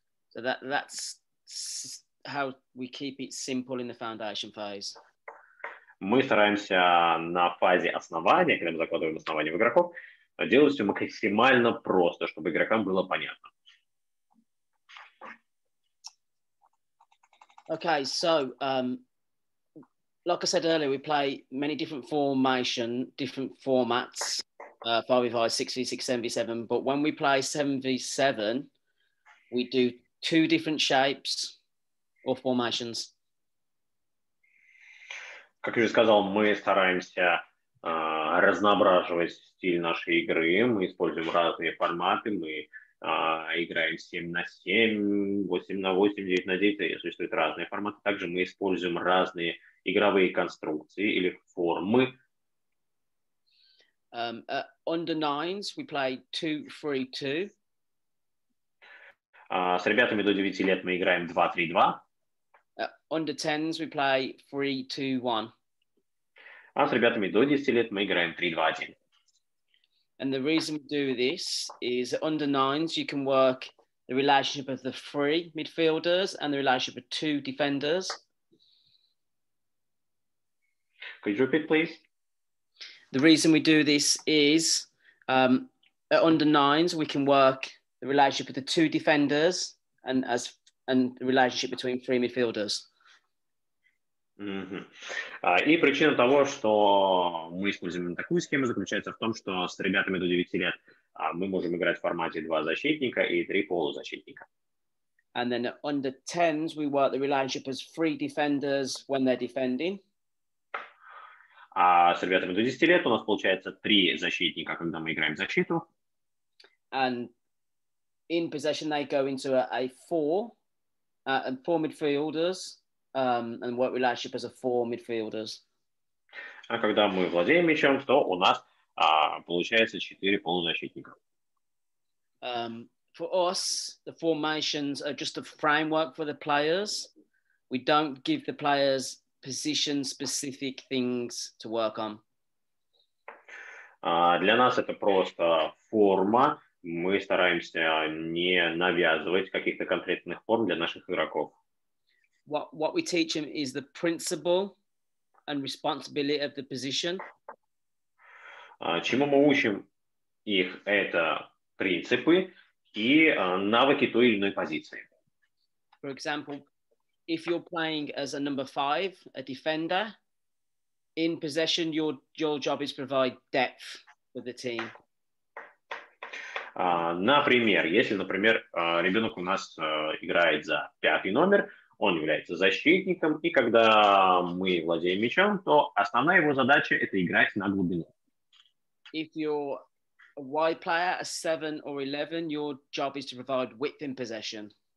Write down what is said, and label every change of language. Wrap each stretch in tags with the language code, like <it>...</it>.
<en>So that's how we keep it simple in the foundation phase.</en> <ru>Мы стараемся на фазе основания, когда мы закладываем основание в игроков, делать все максимально просто, чтобы игрокам было понятно.</ru> <en>Okay, so like I said earlier, we play many different different formats, 5v5, 6v6, 7v7. But when we play 7v7, we do 2 different shapes or formations.</en> <ru>Как я уже сказал, мы стараемся разноображивать стиль нашей игры. Мы используем разные форматы. Мы играем 7-7, 8-8, 9-9. Существуют разные форматы. Также мы используем разные игровые конструкции или формы.</ru> <en>Under 9s, we play 2-3-2.</en> <ru>С ребятами до 9 лет мы играем 2-3-2.</ru> <en>Under 10s, we play 3-2-1.</en> <ru>А с ребятами до 10 лет мы играем 3-2-1.</ru> <en>And the reason we do this is under nines, you can work the relationship of the 3 midfielders and the relationship of 2 defenders. Could you repeat, please? The reason we do this is at under nines, we can work the relationship with the 2 defenders and the relationship between 3 midfielders.</en> <ru>И причина того, что мы используем такую схему, заключается в том, что с ребятами до 9 лет мы можем играть в формате 2 защитника и 3 полузащитника.</ru> <en>And then at under 10s, we work the relationship as 3 defenders when they're defending.</en> <ru>А с ребятами до 10 лет у нас получается 3 защитника, когда мы играем в защиту.</ru> <en>And in possession, they go into a 4 and 4 midfielders. And work relationship as a 4 midfielders.</en> <ru>А когда мы владеем мячом, то у нас получается 4 полузащитника.</ru> <en>For us, the formations are just a framework for the players. We don't give the players position-specific things to work on.</en> <ru>Для нас это просто форма. Мы стараемся не навязывать каких-то конкретных форм для наших игроков.</ru> <en>What we teach them is the principle and responsibility of the position.</en> <ru>Чему мы учим их, это принципы и навыки той или иной позиции.</ru> <en>For example, if you're playing as a number 5, a defender, in possession, your job is to provide depth for the team.</en> <ru>Например, если, ребенок у нас играет за 5-й номер, он является защитником, и когда мы владеем мячом, то основная его задача – это играть на глубину.</ru> <en>If you're a wide player, a 7 or 11, your job is to provide width in possession.</en>